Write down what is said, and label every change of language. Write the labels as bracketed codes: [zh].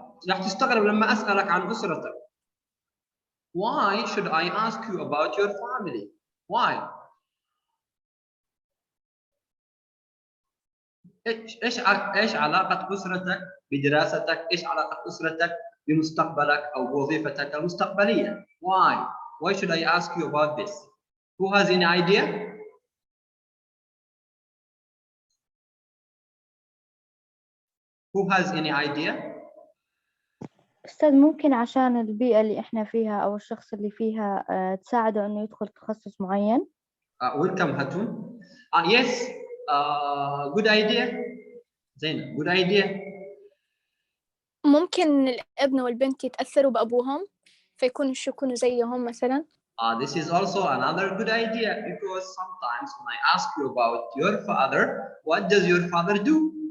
[ar] راح تستغرب لما أسألك عن أسرتك. [en] Why should I ask you about your family? Why? [ar] ايش علاقة أسرتك بدراستك؟ ايش علاقة أسرتك بمستقبلك أو بوظيفتك المستقبلية؟ [en] Why? Why should I ask you about this? Who has any idea? Who has any idea? [ar] أستاذ ممكن عشان البيئة اللي إحنا فيها أو الشخص اللي فيها تساعده إنه يدخل تخصص معين. [en] Welcome Hatun. Yes, good idea. [ar] زين, [en] good idea. [ar] ممكن الابن والبنت يتأثروا بأبوهم يكونوا زيهم مثلا. [en] This is also another good idea because sometimes when I ask you about your father, what does your father do?